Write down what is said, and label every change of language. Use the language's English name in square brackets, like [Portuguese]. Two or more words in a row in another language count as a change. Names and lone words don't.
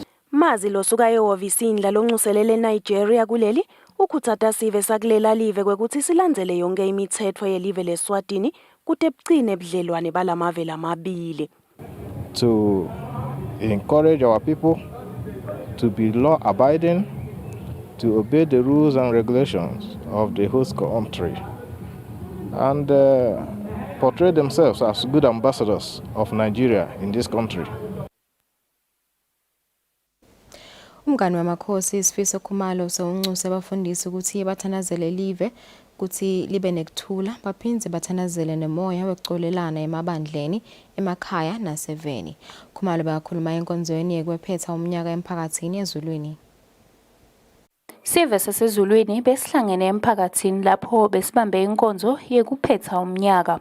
[Swati] Mazi losuka ehhovisini laloncuselele Nigeria kuleli ukhuthata sive sakulela live kwekuthi silandzele yonke imithetho yelive leSwatini kute bucine budlelwane balamave lamabili. [English] To encourage our people to be law abiding, to obey the rules and regulations of the host country, and portray themselves as good ambassadors of Nigeria in this country. [Swati] Umngani wamakhosi Sifiso Khumalo sewuncuse abafundisi ukuthi bathanazele live ukuthi libe nekuthula baphindze bathanazele nemoya wekucolelana emabandleni emakhaya naseveni. Khumalo bakhuluma enkonzweni yekwephetha umnyaka emphakathini ezulwini. Sive sasezulwini besihlangene emphakathini lapho besibambe inkonzo yekuphetha umnyaka.